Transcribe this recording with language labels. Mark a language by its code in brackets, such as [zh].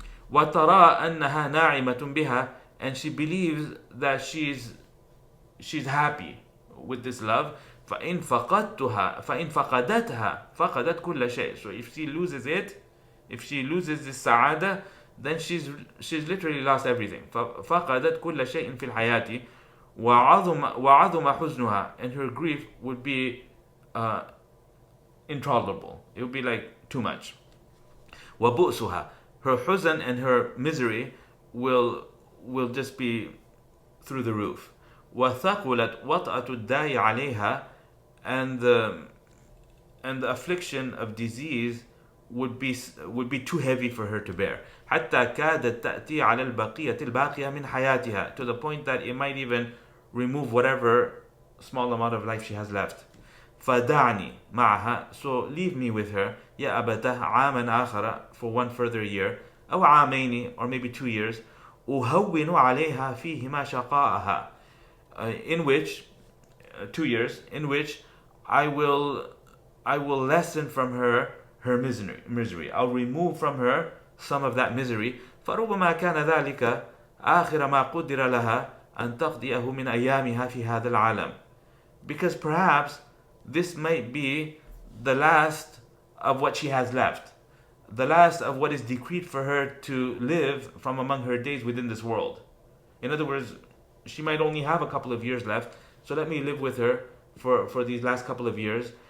[ar] وترى أنها ناعمة بها, [en] and she believes that she's happy with this love. [ar] فإن فقدتها فقدت كل شيء. [en] So if she loses it, if she loses this سعادة, then she's literally lost everything. [ar] فقدت كل شيء في الحياة وعظم حزنها, [en] and her grief would be intolerable. It would be like too much. وبؤسها, her حزن and her misery will just be through the roof. [ar] وثقلت وطأة الداء عليها, [en] and the affliction of disease would be too heavy for her to bear. [ar] حتى كادت تأتي على البقية الباقية من حياتها, [en] to the point that it might even remove whatever small amount of life she has left. [ar] فدعني معها, [en] so leave me with her, [ar] يا أبتاه عاما آخر, [en] for one further year, [ar] أو عامين, [en] or maybe 2 years, [ar] أهون عليها فيهما شقاءها, [en] in which 2 years, in which I will lessen from her misery. I'll remove from her some of that misery. [ar] فربما كان ذلك آخر ما قدر لها أن تقضيه من أيامها في هذا العالم. [en] Because perhaps this might be the last of what she has left, the last of what is decreed for her to live from among her days within this world. In other words, she might only have a couple of years left, so let me live with her for these last couple of years.